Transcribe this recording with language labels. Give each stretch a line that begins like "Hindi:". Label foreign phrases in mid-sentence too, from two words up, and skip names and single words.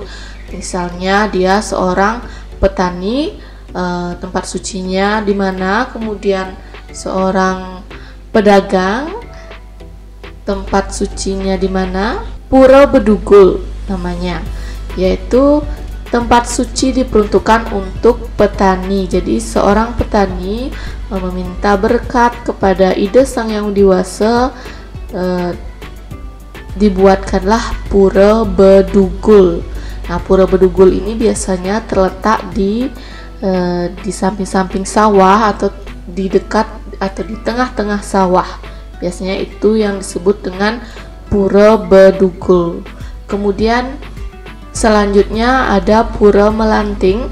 Indonesian: Misalnya dia seorang petani, tempat sucinya di mana, kemudian seorang pedagang, tempat sucinya di mana, pura bedugul namanya, yaitu tempat suci diperuntukkan untuk petani. Jadi seorang petani meminta berkat kepada Ida Sang Yang Widi Wasa, dibuatkanlah pura bedugul. Nah, pura bedugul ini biasanya terletak di samping-samping sawah atau di dekat atau di tengah-tengah sawah. Biasanya itu yang disebut dengan pura bedugul. Kemudian selanjutnya ada pura melanting.